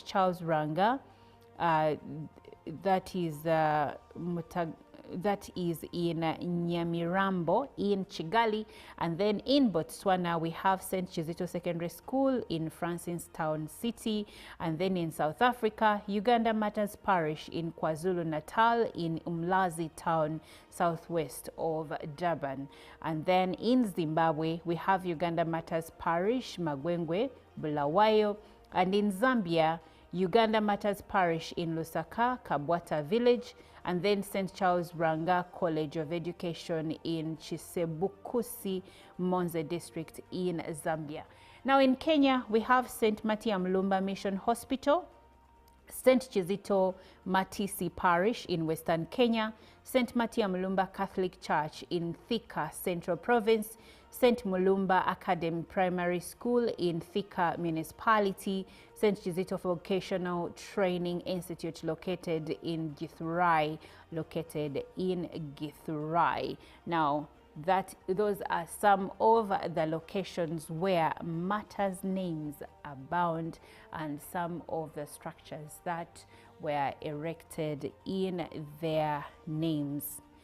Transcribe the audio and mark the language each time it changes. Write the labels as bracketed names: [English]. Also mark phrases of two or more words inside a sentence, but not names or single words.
[English] Charles Ranga, that is in Nyamirambo in Kigali, and then in Botswana we have St. Kizito Secondary School in Francistown City, and then in South Africa, Uganda Martyrs Parish in KwaZulu-Natal in Umlazi Town, southwest of Durban, and then in Zimbabwe we have Uganda Martyrs Parish, Magwengwe, Bulawayo, and in Zambia, Uganda Martyrs Parish in Lusaka, Kabwata Village, and then St. Charles Ranga College of Education in Chisebukusi, Monze District in Zambia. Now in Kenya, we have St. Matyr Mlumba Mission Hospital, St. Kizito Matisi Parish in Western Kenya, St. Matyr Mlumba Catholic Church in Thika, Central Province, St. Mulumba Academy Primary School in Thika Municipality, St. Kizito Vocational Training Institute located in Githurai, Now, those are some of the locations where martyrs' names abound and some of the structures that were erected in their names.